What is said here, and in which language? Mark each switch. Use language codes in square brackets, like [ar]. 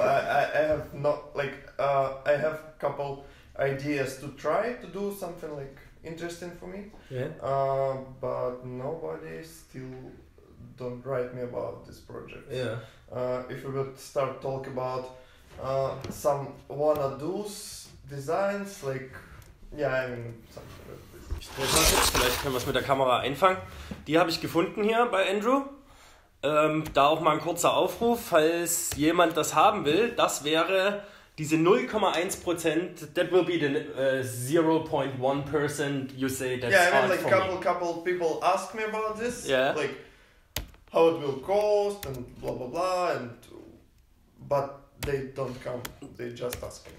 [en] I have not like I have couple ideas to try to do something like interesting for me. Yeah. But nobody still don't write me about this project. Yeah. If we would start talk about some wanna do's designs, like yeah, I mean something like this. [de] Vielleicht können wir es mit der Kamera einfangen. Die habe ich gefunden hier bei Andrew. Da auch mal ein kurzer Aufruf, falls jemand das haben will. Das wäre diese 0,1%. [en] That will be the 0.1% you say that's yeah, I mean, art like for couple people ask me about this. Yeah. Like how it will cost and blah blah blah, but they don't come. They just ask me.